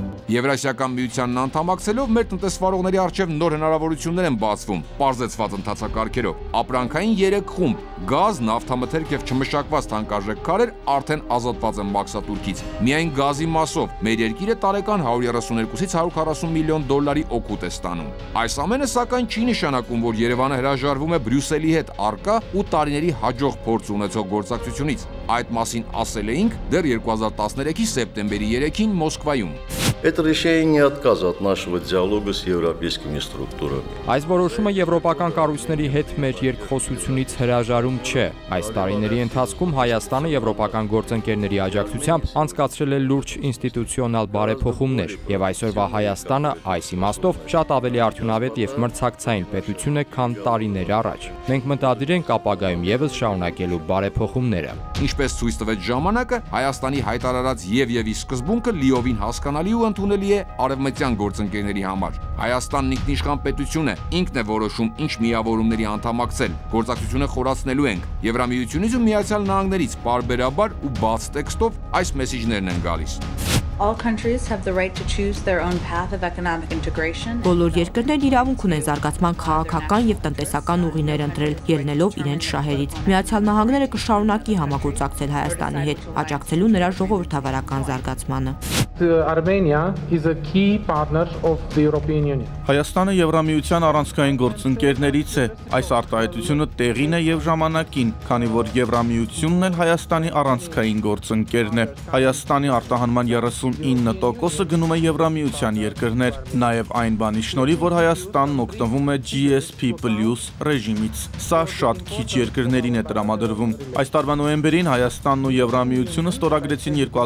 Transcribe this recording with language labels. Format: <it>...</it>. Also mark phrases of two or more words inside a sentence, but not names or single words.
<hy>Եվրասիական միությանն անդամակցելով մեր տնտեսվարողների առջև նոր հնարավորություններ են բացվում, պարզեցված ընթացակարգերով։ Ապրանքային 3 խումբ՝ գազ, նավթամթերք եւ չմշակված թանկարժեք քարեր արդեն ազատված են մաքսատուրքից։ Միայն գազի մասով մեր երկիրը տարեկան 132-ից 140 միլիոն դոլարի օգուտ է ստանում։ Այս ամենը սակայն չի նշանակում, որ Երևանը հրաժարվում է Բրյուսելի հետ առկա ու տարիների հաջող փորձ ունեցող գործակցությունից։ Այդ մասին ասել էինք դեռ 2013-ի սեպտեմբերի 3-ին Մոսկվայում։</hy> <ru>Это решение не отказ от нашего диалога с европейскими структурами.</ru> <hy>Այս որոշումը եվրոպական կառույցների հետ մեր երկխոսությունից հրաժարում չէ։ Այս տարիների ընթացքում Հայաստանը եվրոպական գործընկերների աջակցությամբ անցկացրել է լուրջ ինստիտուցիոնալ բարեփոխումներ, եւ այսօրվա Հայաստանը այս իմաստով շատ ավելի արդյունավետ եւ մրցակցային պետություն է, քան տարիներ առաջ։ Մենք մտադիր ենք ապագայում եւս շարունակելու բարեփոխումները։ Ինչպես ցույց տվեց ժամանակը, Հայաստանի հայտարարած եւ սկզբունքը լիովին հասկանալի ու ընդունելի է արևմտյան գործընկերների համար։ Հայաստանն ինքնիշխան պետություն է, ինքն է որոշում ինչ միավորումների անդամակցել։ Գործակցությունը խորացնելու ենք։ Եվրամիությունից ու Միացյալ Նահանգներից պարբերաբար ու բաց տեքստով այս մեսիջներն են գալիս։</hy> <en>All countries have the right to choose their own path of economic integration.</en> <hy>Բոլոր երկրներն իրավունք ունեն զարգացման քաղաքական եւ տնտեսական ուղիներ ընտրել, ելնելով իրենց շահերից։ Միացյալ Նահանգները կշարունակի համագործակցել Հայաստանի հետ, աջակցելու նրա ժողովրդավարական զարգացմանը։</hy> <en>Armenia is a key partner of the European Union.</en> <hy>Հայաստանը Եվրամիության առանցքային գործընկերներից է։ Այս արտահայտությունը տեղին է եւ ժամանակին, քանի որ Եվրամիությունն էլ Հայաստանի առանցքային գործընկերն է։ Հայաստանի արտահանման 39%-ը գնում է Եվրամիության երկրներ, նաեւ այն բանի շնորհիվ, որ Հայաստանն օգտվում է GSP+ ռեժիմից։ Սա շատ քիչ երկրներին է տրամադրվում։ Այս տարվա նոյեմբերին Հայաստանն ու Եվրամիությունը ստորագրեցին</hy>